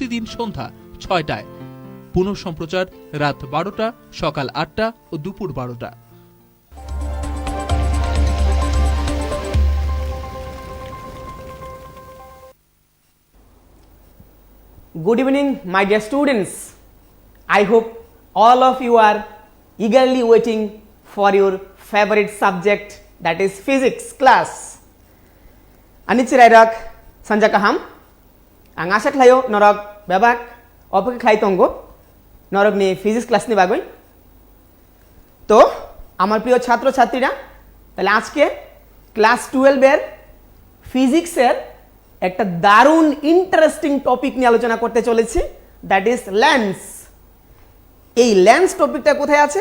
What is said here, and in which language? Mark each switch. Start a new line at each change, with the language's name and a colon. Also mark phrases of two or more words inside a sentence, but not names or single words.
Bangla: প্রতিদিন সন্ধ্যা ৬টায়, পুনঃ সম্প্রচার রাত ১২টা, সকাল ৮টা ও দুপুর ১২টা।
English: Good evening, my dear students. I hope all of you are eagerly waiting for your favorite subject, that is physics class.
Kok Borok: Anit Sirairak Sanjakaham, ang asa klayo norog babak opake khlai tongo norog ni
English: physics class
Kok Borok: ni bagoi.
Bangla: তো আমার প্রিয় ছাত্র ছাত্রীরা, তাহলে আজকে ক্লাস 12 এর ফিজিক্সের একটা দারুণ ইন্টারেস্টিং টপিক নিয়ে আলোচনা করতে চলেছি,
English: that is lens.
Bangla: এই লেন্স টপিকটা কোথায় আছে?